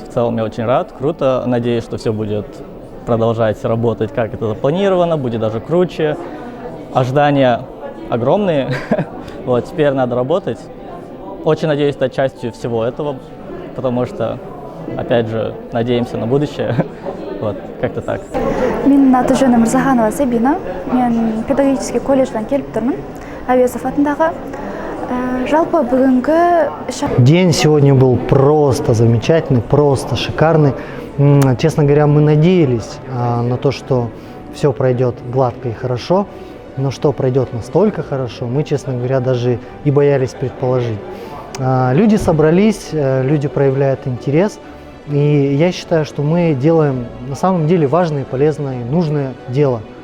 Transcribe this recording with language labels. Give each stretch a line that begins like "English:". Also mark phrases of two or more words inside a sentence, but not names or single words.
Russian: В целом я очень рад, круто. Надеюсь, что все будет продолжать работать, как это запланировано, будет даже круче. Ожидания огромные, вот, теперь надо работать. Очень надеюсь стать частью всего этого, потому что, опять же, надеемся на будущее. Вот, как-то так.
Kazakh: Мен аты жөнім Мырзаханова Сабина. Мен педагогический колледждан келіп тұрмын. Әуезов атындағы. Жалпы бүгінгі
Russian: день сегодня был просто замечательный, просто шикарный. Честно говоря, мы надеялись на то, что все пройдет гладко и хорошо, но что пройдет настолько хорошо, мы, честно говоря, даже и боялись предположить. Люди собрались, люди проявляют интерес, и я считаю, что мы делаем на самом деле важное, полезное, нужное дело.